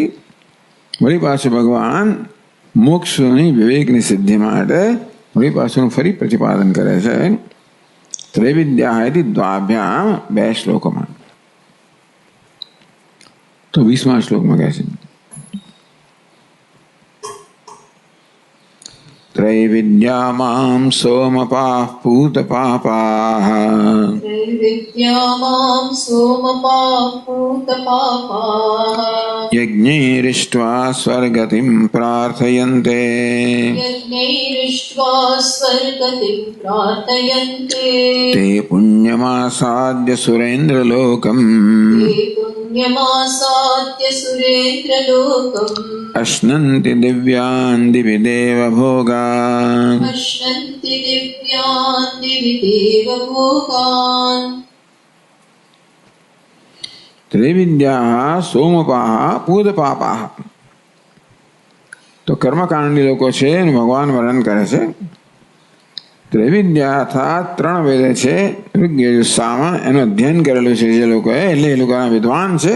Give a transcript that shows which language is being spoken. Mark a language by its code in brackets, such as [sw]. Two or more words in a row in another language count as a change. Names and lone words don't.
[gu] વળી પાછું ભગવાન મોક્ષની વિવેકની સિદ્ધિ માટે વળી પાછું ફરી પ્રતિપાદન કરે છે. [sa] ત્રૈવિદ્યા દ્વાભ્યામ, [gu] 2 શ્લોકોમાં. તો 20મા શ્લોકમાં કહે છે [sa] त्रैविद्या मां सोमपाः पूतपापाः, त्रैविद्या मां सोमपाः पूतपापाः, यज्ञैरिष्ट्वा स्वर्गतिं प्रार्थयन्ते, यज्ञैरिष्ट्वा स्वर्गतिं प्रार्थयन्ते, ते पुण्यमासाद्य सुरेन्द्रलोकम्, ते पुण्यमासाद्य सुरेन्द्रलोकम्, अश्नन्ति दिव्यान् दिवि देवभोगान्, अश्नन्ति दिव्यान् दिवि देवभोगान्. ત્રિવિદ્યા સોમપાહ પૂતપાપાહ. [gu] તો કર્મકાંડી લોકો છે એનું ભગવાન વર્ણન કરે છે. ત્રિવિદ્યા અર્થાત 3 વેદ છે, ઋગ્વેદ સામ, એનું અધ્યયન કરેલું છે જે લોકોએ, એટલે એ લોકોના વિદ્વાન છે.